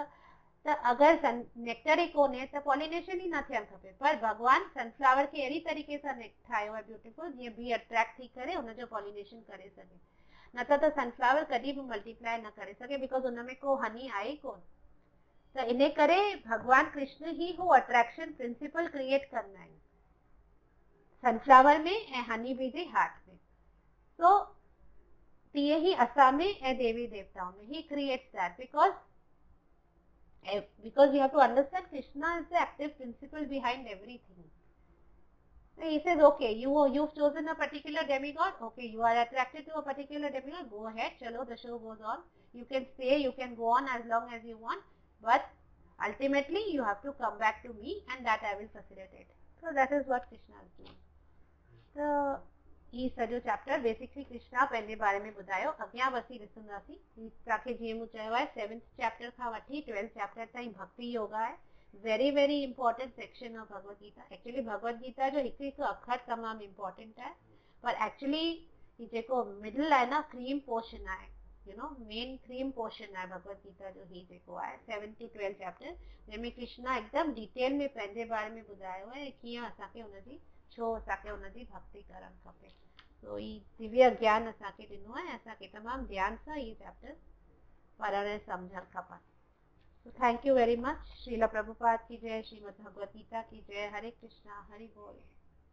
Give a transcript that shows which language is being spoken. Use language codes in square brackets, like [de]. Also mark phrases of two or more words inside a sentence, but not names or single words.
[sd] त अगरि नेक्टर ई कोन्हे त पॉलिनेशन ई न थियणु खपे, पर भॻवान सनफ्लावर खे अहिड़ी तरीक़े सां ठाहियो आहे ब्यूटीफुल, जीअं बी अट्रैक्ट थी करे हुनजो पॉलिनेशन करे सघे, न त सनफ्लावर कॾहिं बि मल्टीप्लाई न करे सघे, बिकॉज़ हुन में को हनी आहे ई कोन। त इन करे भगवान कृष्ण ही हू [en] attraction principle [sd] क्रिएट कंदा आहिनि सनफ्लावर में ऐं हनी बी जे हार्ट में। सो तीअं ई असां में ऐं देवी देवताओं में ही [en] creates that, because you have to understand Krishna is the active principle behind everything. He says, okay, you've chosen a particular demigod, okay, you are attracted to a particular demigod, go ahead, chalo, the show goes on, you can stay, you can go on as long as you want, but ultimately you have to come back to me and that I will facilitate. So that is what Krishna is doing. [sd] So ही सॼो चैप्टर बेसिकली कृष्णा पंहिंजे बारे में ॿुधायो। अॻियां वसी ॾिसंदासीं, तव्हांखे जीअं मूं चयो आहे 7th चैप्टर खां वठी 12th चैप्टर ताईं भक्ति योगा आहे, [en] very very important section of Bhagavad Gita. [sd] एक्चुअली भगवत गीता जो हिकु हिकु अखर तमामु इंपॉर्टेंट आहे, पर एक्चुअली जेको मिडल आहे न, [en] cream portion [sd] आहे, [en] main cream portion [sd] आहे भगवत गीता जो, ही जेको आहे 7th to 12th चैप्टर, जंहिंमें कृष्णा हिकदमि डिटेल में पंहिंजे बारे में ॿुधायो आहे कीअं असांखे हुनजी छो असांखे हुनजी भक्ति करणु खपे। तो ही दिव्य ज्ञान असांखे ॾिनो आहे, असांखे तमामु ध्यान सां इहे चैप्टर पढ़णु ऐं सम्झणु खपनि। [en] thank you very much. [hi] श्रील प्रभुपाद की जय, श्रीमद् भगवत गीता की जय। हरे कृष्णा, हरि बोल।